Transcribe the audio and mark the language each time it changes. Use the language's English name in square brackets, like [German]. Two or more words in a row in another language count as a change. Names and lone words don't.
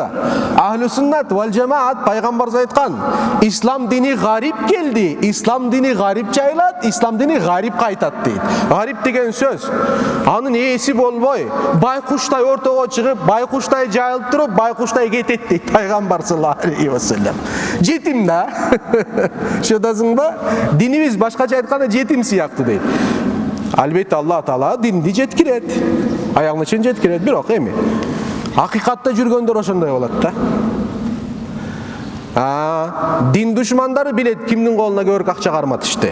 [Arabic] أهل السنة والجماعة [Kyrgyz] пайгамбарыбыз айткан, ислам дини гарип келди, ислам дини гарип жайлат, ислам дини гарип кайтат дейт. Гарип деген сөз анын ээси болбой, байкуштай ортого чыгып, байкуштай жайылып туруп, байкуштай кетет дейт пайгамбар [Arabic] صلى الله عليه وسلم. [Kyrgyz] Жетим да. Шудасыңбы? Динибиз башкача айтканда жетим сыяктуу дейт. Албетте Алла Таала динди жеткирет. Аягына чейин жеткирет, бирок эми акыйкатта жүргөндөр ошондой болот да. Дин душмандары билет кимдин колуна көбүрөөк акча карматышты.